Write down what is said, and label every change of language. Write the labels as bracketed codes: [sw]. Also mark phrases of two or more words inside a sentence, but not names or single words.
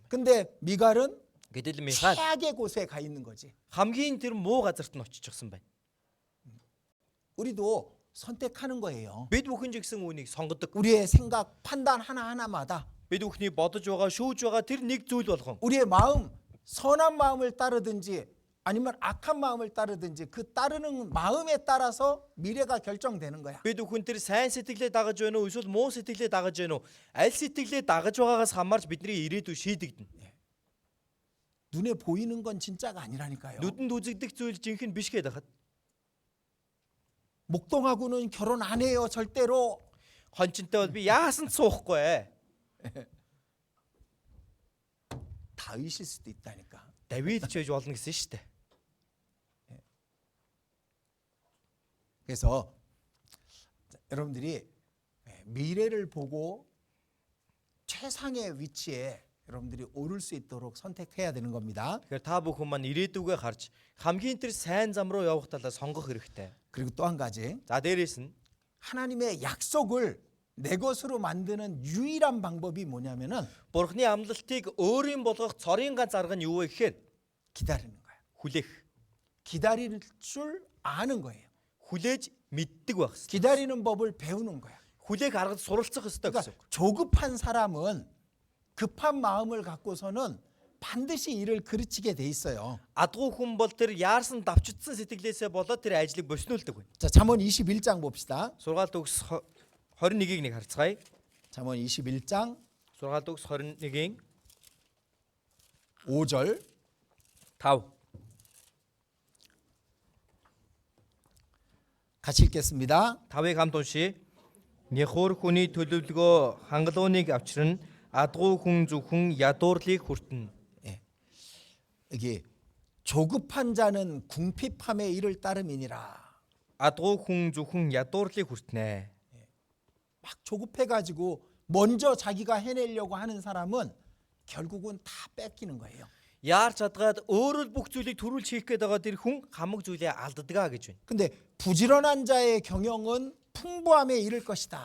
[ko] 근데 미갈은 [mn] Гэтэл Михаил [ko] 최악의 곳에 가 있는 거지. [mn] хамгийн тэр муу газарт нь очижсэн байна. [ko] 우리도 선택하는 거예요. [mn] Бид бүхэн ч гэсэн үүнийг сонгодог. [ko] 우리의 생각, 판단 하나하나마다 [mn] Бид бүхний бодож байгаа, шүүж байгаа тэр нэг зүйл болгон [ko] 우리의 마음, 선한 마음을 따르든지 아니면 악한 마음을 따르든지 그 따르는 마음에 따라서 미래가 결정되는 거야. [mn] бид бүхэн тэр сайн сэтгэлээ дагаж байна уу, эсвэл муу сэтгэлээ дагаж байна уу? Аль сэтгэлээ дагаж байгаагаас хамаарч бидний ирээдүй шийдэгдэнэ. [ko] 눈에 보이는 건 진짜가 아니라니까요. [mn] Нүдэнд үзэгдэх зүйл жинхэнэ биш гэдэг хад. [ko] 목동하고는 결혼 안 해요, 절대로. [mn] Хончинтай бол би яасан ч суухгүй. [ko] 다윗일 수도 있다니까. [mn] Давид ч байж болно гэсэн шүү дээ. [ko] 그래서 여러분들이 미래를 보고 최상의 위치에 여러분들이 오를 수 있도록 선택해야 되는 겁니다. [mn] Тэгэхээр та бүхэн маань ирээдүгээ харж хамгийн тэр сайн зам руу явах талаа сонгох хэрэгтэй. [ko] 그리고 또 한 가지, [mn] За дээрээс нь [ko] 하나님의 약속을 내 것으로 만드는 유일한 방법이 뭐냐면은 [mn] Бурхны амлалтыг өөрийн болгох цорын ганц арга нь юу вэ гэхээр [ko] 기다리는 거야. [mn] хүлээх. [ko] 기다릴 줄 아는 거예요. [mn] Хүлээж мэддэг байх хэрэгтэй. [ko] 기다리는 법을 배우는 거야. [mn] Хүлээх аргад суралцах хэрэгтэй [ko] 그러니까 [mn] гэсэн үг. [ko] 조급한 사람은 급한 마음을 갖고서는 반드시 일을 그르치게 돼 있어요. [mn] Адгуу хүн бол тэр яарсан давчдсан сэтгэлээсээ болоод тэр ажлыг босниулдаг байна. [ko] 자, 잠언 21장 봅시다. [mn] Сургаалт өгс 21-ийг нэг харцгаая. [ko] 잠언 21장 [mn] Сургаалт өгс 21-ийн [ko] 5절 [mn] 5. [ko] 같이 읽겠습니다. [mn] 5-ыг хамт уншия. Нэхур хүний төлөвлөгөө хангалууныг авчирна. Адгуу хүн зөвхөн ядуурлыг хүртэнэ. [ko] 여기 조급한 자는 궁핍함의 일을 따름이니라. [mn] Адгуу хүн зөвхөн ядуурлыг хүртэнэ. [ko] 막 조급해가지고 먼저 자기가 해내려고 하는 사람은 결국은 다 뺏기는 거예요. [mn] Яар чадгаад өөрөө л бүх зүйлийг төрүүлж хийх гээд байгаа тэр хүн хамаг зүйлээ алддаг гэж байна. [ko] 근데 부지런한 자의 경영은 풍부함에 이를 것이다.